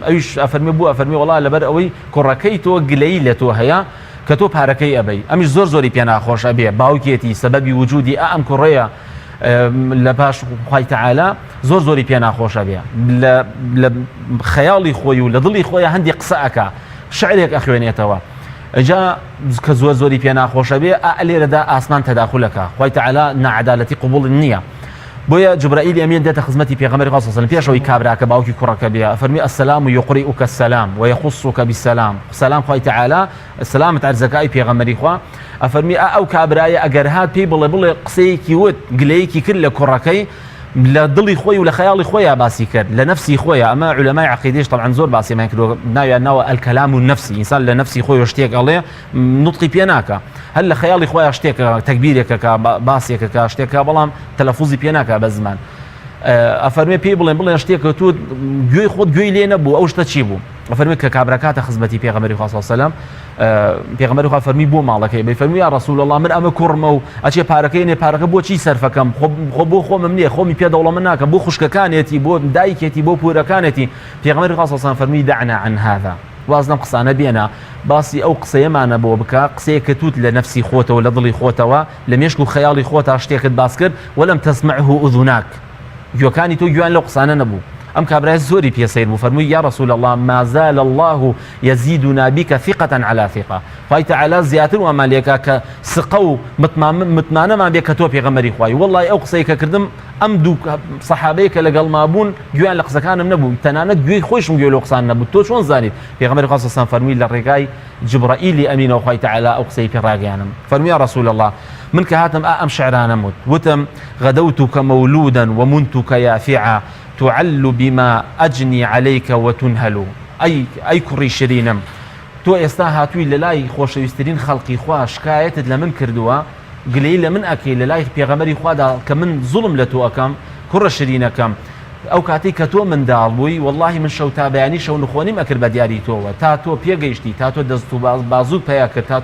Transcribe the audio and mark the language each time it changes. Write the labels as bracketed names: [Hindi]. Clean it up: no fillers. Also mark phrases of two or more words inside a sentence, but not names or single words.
[Central Kurdish] ئەویش ئەفەرمی بوو ئەفەرمی وەڵا لەبەر ئەوەی کوڕەکەی تۆ گلەیی لە تۆ هەیە کە تۆ پارەکەی ئەبەی ئەمیش زۆر زۆری پێ ناخۆش ئەبێ باوکێتی سەبەبی وجودی ئەم کوڕەیە لە پاش خوای تەعالا زۆر زۆری پێ ناخۆش ئەبێ لە خەیاڵی خۆی و لە دڵی خۆیە هەندێک قسە ئەکا شعرێک ئەخوێنێتەوە ئەجا کە زۆر زۆری پێ ناخۆشە بێ لێرەدا ئاسمان تەداخولەکە خوای تەعالا نەعەدالەتی قبوڵ نییە. بۆیە جبرائیل ئەمین دێتە خزمەتی پێغەمبەری خوا [Arabic] صلی الله علیه و سلم [Central Kurdish] پێشەوەی کابراکە باوکی کوڕەکە بێ فەرمی [Arabic] السلام یقریئک السلام ويخصك [Central Kurdish] بالسلام سلام خوای تعالی سلامت عرزەکەی پێغەمبەری خوا ئەفەرمی ئەو کابرایە ئەگەر هات پێی بڵێ قسەیەکی وت گلەیەکی کرد لە کوڕەکەی لە دڵی خۆی و لە خەیاڵی خۆیان باسی کرد لە نفسی خۆیە ئەمە علەمای عەقیدەیش طبعا زۆر باسیمان کردووە ناویان ناوە [Arabic] الکەلام النفسی [Central Kurdish] ئینسان لە نفسی خۆی شتێک ئەڵێ نوتقی پێ ناکە هەر لە خەیاڵی خۆیان شتێکە تەکبیرێکەکە باسێکەکە شتێکە بەڵام تەلەفوزی پێ ناکە بە زمان ئەفەرمێ پێی بڵێن شتێکە تۆ گوێی خۆت گوێی لێ نەبوو ئەو شتە چی بوو ئەفەرمێ کە کابراکاتە خزمەتی پێغەمبەری خوا [Arabic] صلی الله علیه و سلم [Central Kurdish] پێغەمبەری خوا فەرمی بۆ ماڵەکەی بفەرمی [Arabic] یا رسول الله [Central Kurdish] من ئەمە کوڕمە و ئەچێ پارەکەی نێ پارەکە بۆچی سەرفەکەم خۆ بۆ خۆمم نییە خۆمی پێ دەوڵەمە ناکەم بۆ خوشکەکانێتی بۆ دایکێتی بۆ پورەکانێتی پێغەمبەری خوا [Arabic] صلی الله علیه و سلم [Central Kurdish] فەرمی [Arabic] دعنا عن هذا [Central Kurdish] واز لەم قسانە بێنە باسی ئەو قسەیەمانە بۆ بکە قسەیەکە توت لە نفسی خۆتەوە لە دڵی خۆتەوە لە مێشک و خەیاڵی خۆتا شتێکت باس کرد [Arabic] وەلەم تەسمعه ئوذناک [Central Kurdish] گوێکانی تۆ گویان لەو قسانە نەبوو ئەم کابرای زۆری پێسەیر بوو فەرمووی [Arabic] یا رسول الله ما زال الله يزيدنا بك ثقة على ثقة [Central Kurdish] خوای تعالی زیاتر ومان لێکا کە سقە و متمانەمان بێ کە تۆ پێغەمبەری خوای وەڵڵی ئەو قسەی کە کردم ئەم دوو سەحابەی کە لەگەڵما بوون گویان لە قسەکانم نەبوو تەنانەت گوێی خۆشم گوێ لەو قسان نەبوو تۆ چۆن زانیت پێغەمبەری خوا [Arabic] صلی الله علیه و سلم [Central Kurdish] فەرمووی لە ڕێگای جبرائیلی ئەمینەوە خوای تعالی ئەو قسەی پێ ڕاگەیاندم فەرمووی [Arabic] یا رسول الله [Central Kurdish] من کە هاتم ئەم شعرانە وتم [Arabic] غدوتك مولودا ومنتك يافعا تعل بما أجني عليك وتنهل [Central Kurdish] أي كري شرينم تو ئێستا هاتووی لە لای خۆشەویستترین خەڵقی خوا شکایەتت لە من کردووە گلەی لە من ئەکەی لە لای پێغەمبەری خوادا کە من زوڵم لە تۆ ئەکەم کوڕە شرینەکەم ئەو کاتی کە تۆ منداڵ بووی واللهی من شەو تا بەیانی شەو نخۆنیم ئەکرد بە دیاری تۆوە تا تۆ پێگەیشتی تا تۆ دەست و بازوت پیا کرد تا